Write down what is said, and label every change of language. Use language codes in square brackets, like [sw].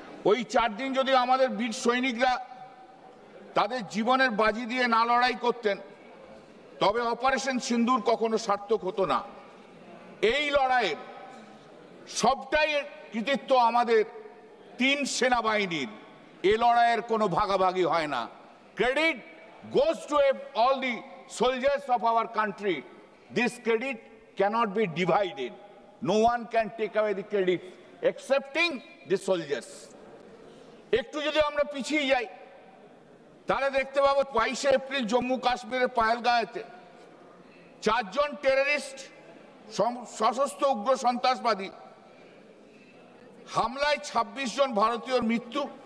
[bn] ওই 4 দিন যদি আমাদের বীর সৈনিকরা তাদের জীবনের বাজি দিয়ে না লড়াই করতেন, তবে অপারেশন সিন্দুর কখনো সার্থক হতো না। এই লড়াইয়ের সবটাই কৃতিত্ব আমাদের 3 সেনাবাহিনীর। এ লড়াইয়ের কোনো ভাগাভাগি হয় না। [en] Credit goes to all the soldiers of our country. This credit cannot be divided. No one can take away the credit excepting the soldiers. [bn] একটু যদি আমরা পিছিয়ে যাই, তাহলে দেখতে পাবো 22শে এপ্রিল জম্মু কাশ্মীরের পাহেলগাঁওতে 4 জন টেররিস্ট, সশস্ত্র উগ্র সন্ত্রাসবাদী হামলায় 26 জন ভারতীয়র মৃত্যু।